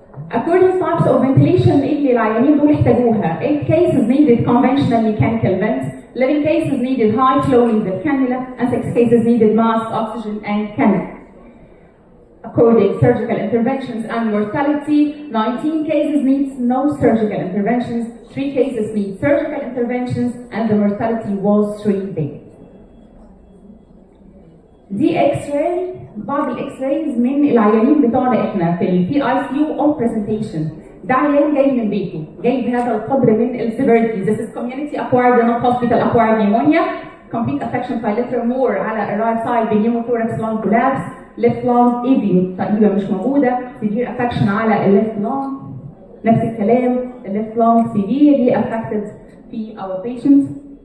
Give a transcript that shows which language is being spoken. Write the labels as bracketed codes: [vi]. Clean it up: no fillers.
[en] According to types of ventilation [ar] اللي العيانين دول احتاجوها, [en] 8 cases needed conventional mechanical vents, 11 cases needed high flow nasal cannula, and 6 cases needed mask, oxygen, and cannula. according surgical interventions and mortality. 19 cases needs no surgical interventions, 3 cases need surgical interventions, and the mortality was 3 days. [ar] دي X-ray، بعض الإكس-رايز من العيانين بتوعنا احنا في ال PICU [en] on presentation. [ar] ده عيان جاي من بيته، جاي بهذا القدر من السيفيريتي. [en] This is community acquired not hospital acquired pneumonia. Complete affection bilateral more [ar] على [en] الرايت side pneumothorax lung collapse. left lung AV [ar] تقريبا مش موجودة. [en] severe affection على الليفت lung. [ar] نفس الكلام [en] الليفت lung severely affected في our patients.